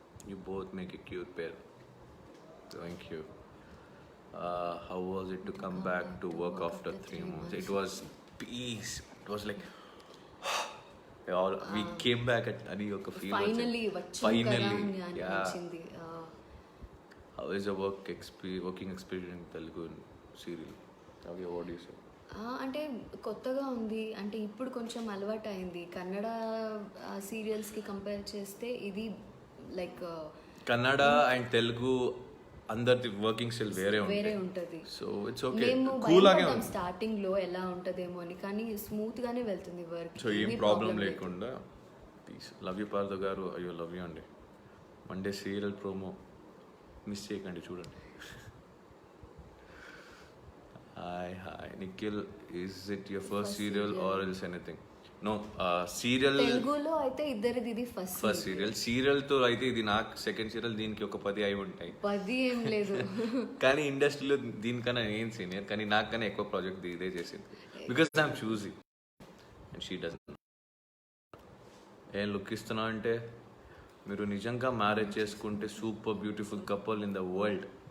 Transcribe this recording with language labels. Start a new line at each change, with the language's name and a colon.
English: You both make a cute pair. Thank you. How was it to come back to work after 3 months? It was peace. It was like we came back at
Telugu: ani oka
English: feel. Finally. Yeah. How is the working experience in Telugu serial? What do you say?
Telugu: అంటే కొత్తగా ఉంది, అంటే ఇప్పుడు కొంచెం అలవాటు అయింది. Kannada సీరియల్స్కి compare చేస్తే ఇది లైక్ కన్నడ అండ్ తెలుగు అందరి వర్కింగ్ స్టైల్ వేరే ఉంటుంది.
English: so it's okay, cool
Telugu: గానే ఉంది. స్టార్టింగ్ లో ఎలా ఉంటదేమో అని, కానీ స్మూత్ గానే వెళ్తుంది వర్క్. సో ఏం ప్రాబ్లం లేకుండా.
English: please love you
Telugu: పార్దు గారు. అయ్యో
English: love you
Telugu: అండి. మండే సీరియల్ ప్రోమో మిస్ చేయకండి, చూడండి.
English: Hi. Nikhil, is it your first serial or else anything? No, serial.
Telugu: తెలుగులో అయితే ఇద్దరిది ఇది ఫస్ట్ ఫస్ట్ సీరియల్. సీరియల్తో అయితే ఇది నాకు సెకండ్ సీరియల్, దీనికి ఒక 10 అయి ఉంటాయి. 10 ఏం లేదు. కానీ ఇండస్ట్రీలో దీనికన్నా నేను సీనియర్, కానీ నాకన్నా ఎక్కువ ప్రాజెక్ట్ ఇదే చేసింది.
English: Because I'm choosy and she doesn't.
Telugu: ఏం లుక్ ఇస్తున్నా అంటే మీరు నిజంగా మ్యారేజ్ చేసుకుంటే
English: Super beautiful couple in the world.